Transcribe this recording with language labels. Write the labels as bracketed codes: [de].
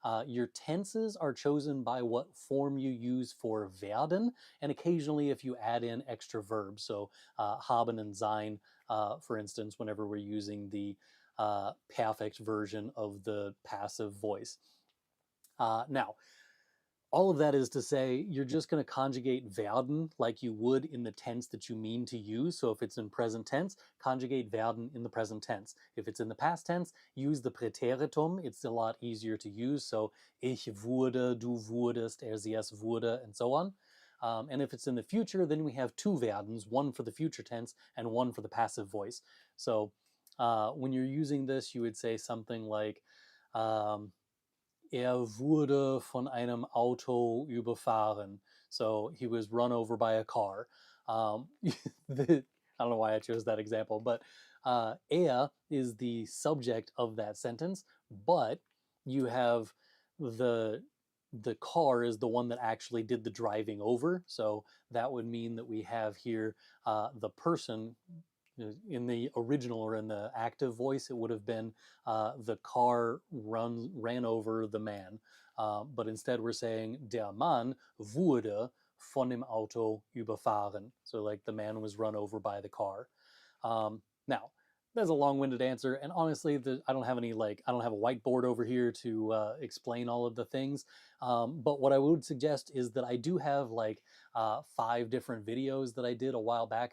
[en] Your tenses are chosen by what form you use for werden, and occasionally if you add in extra verbs, so haben and sein, for instance, whenever we're using the perfect version of the passive voice. Now, All of that is to say you're just going to conjugate werden like you would in the tense that you mean to use. So if it's in present tense, conjugate werden in the present tense. If it's in the past tense, use the Präteritum. It's a lot easier to use. So [de] ich wurde, du wurdest, er, sie, es wurde, [en] and so on. And if it's in the future, then we have two werdens, one for the future tense and one for the passive voice. So when you're using this, you would say something like, [de] wurde von einem Auto überfahren. [en] So he was run over by a car. I don't know why I chose that example, but er is the subject of that sentence, but you have the car is the one that actually did the driving over. So that would mean that we have here the person. In the original or in the active voice, it would have been the car ran over the man. But instead, we're saying [de] der Mann wurde von dem Auto überfahren. [en] So, like the man was run over by the car. Now, that's a long-winded answer, and honestly, I don't have any I don't have a whiteboard over here to explain all of the things. But what I would suggest is that I do have 5 different videos that I did a while back.